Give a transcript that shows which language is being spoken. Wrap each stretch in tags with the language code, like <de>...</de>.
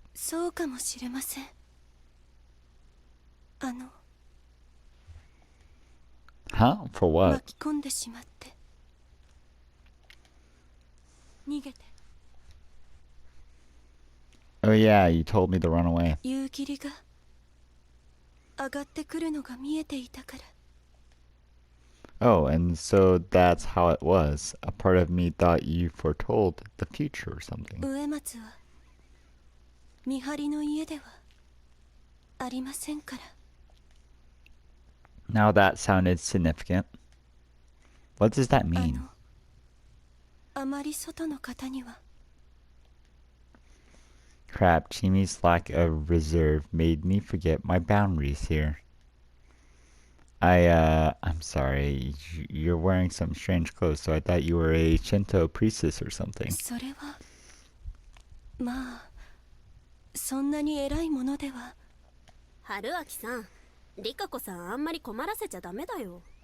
<ja>そうかもしれません。</ja> <en>Huh? For what?</en> <ja>巻き込んでしまって。逃げて。</ja> <en>Oh yeah, you told me to run away.</en> <ja>夕霧が上がってくるのが見えていたから。</ja> <en>Oh, and so that's how it was. A part of me thought you foretold the future or something.</en> <ja>植松は見張りの家ではありませんから。</ja> <en>Now that sounded significant. What does that mean?</en> <ja>あまり外の方には。</ja> <en>Crap, Chimi's lack of reserve made me forget my boundaries here. I'm sorry. You're wearing some strange clothes, so I thought you were a Shinto priestess or something.</en> <ja>それはまあそんなに偉いものでは。春明さん、リカ子さんあんまり困らせちゃダメだよ。</ja>